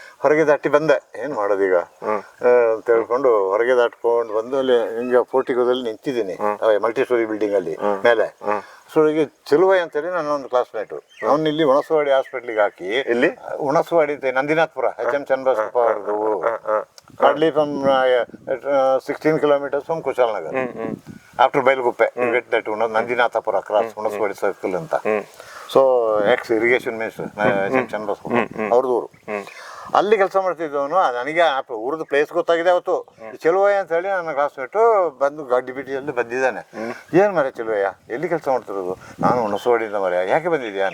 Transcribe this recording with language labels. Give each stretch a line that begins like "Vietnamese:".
Kannada: ಹೊರಗೆ ದಾಟಿ ಬಂದೆ, ಏನ್ ಮಾಡೋದೀಗ ಅಂತ ಹೇಳ್ಕೊಂಡು ಹೊರಗೆ ದಾಟ್ಕೊಂಡು ಬಂದು ಅಲ್ಲಿ ಹಿಂಗೆ ಪೋರ್ಟಿಗೋದಲ್ಲಿ ನಿಂತಿದ್ದೀನಿ, ಮಲ್ಟಿ ಸ್ಟೋರಿ ಬಿಲ್ಡಿಂಗ್ ಅಲ್ಲಿ ಮೇಲೆ. ಸ್ಟೋರಿಗೆ ಚೆಲುವೈ ಅಂತೇಳಿ ನನ್ನ ಒಂದು ಕ್ಲಾಸ್ಮೇಟು, ಅವನು ಇಲ್ಲಿ ಹುಣಸವಾಡಿ ಹಾಸ್ಪಿಟ್ಲಿಗೆ ಹಾಕಿ, ಇಲ್ಲಿ ಹುಣಸವಾಡಿ ನಂದಿನಾಥ್ಪುರ, HM ಚನ್ನಬಸಪ್ಪ ಅವ್ರದ್ದು ಊರು.
English: hardly from 16 kilometers from Kushalnagar. After Bailguppe, you get that Nandinathapura cross, Hunaswadi circle ಅಂತ.
Kannada: So X irrigation minister HM Channabasappa ಅವ್ರದ್ದು ಊರು. ಅಲ್ಲಿ ಕೆಲಸ ಮಾಡ್ತಿದ್ದವನು. ನನಗೆ ಊರದ್ದು ಪ್ಲೇಸ್ ಗೊತ್ತಾಗಿದೆ ಅವತ್ತು. ಚೆಲುವಯ್ಯ ಅಂತ ಹೇಳಿ ನನ್ನ ಕ್ಲಾಸ್ಮೇಟು ಬಂದು ಗಾಡಿ ಬಿಟಿಯಲ್ಲಿ ಬಂದಿದ್ದಾನೆ. ಏನು ಮರೆ ಚೆಲುವಯ್ಯ, ಎಲ್ಲಿ ಕೆಲಸ ಮಾಡ್ತಿರೋದು? ನಾನು ಹುಣಸವಾಡಿಯಿಂದ ಮರೆ. ಯಾಕೆ ಬಂದಿದ್ಯಾ?